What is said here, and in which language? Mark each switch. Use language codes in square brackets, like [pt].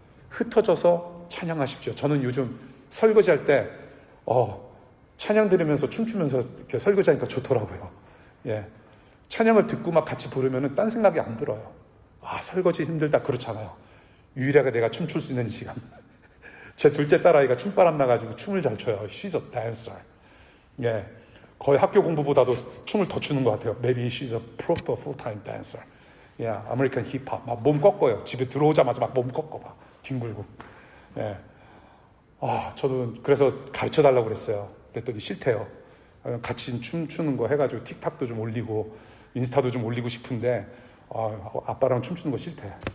[ko] 흩어져서 찬양하십시오. 저는 요즘 설거지할 때 찬양 들으면서 춤추면서 이렇게 설거지하니까 좋더라고요. 예. 찬양을 듣고 막 같이 부르면 딴 생각이 안 들어요. 설거지 힘들다, 그렇잖아요. 유일하게 내가 춤출 수 있는 시간. 제 둘째 딸아이가 춤바람 나가지고 춤을 잘 춰요. [en] She's a dancer. 예. [ko] 거의 학교 공부보다도 춤을 더 추는 것 같아요. [en] Maybe she's a proper full-time dancer. [ko] 아메리칸 힙합. 막 몸 꺾어요. 집에 들어오자마자 막 몸 꺾어. 막 뒹굴고. 예. 저도 그래서 가르쳐 달라고 그랬어요. 그랬더니 싫대요. 같이 춤추는 거 해가지고 틱탁도 좀 올리고 인스타도 좀 올리고 싶은데 아빠랑 춤추는 거 싫대.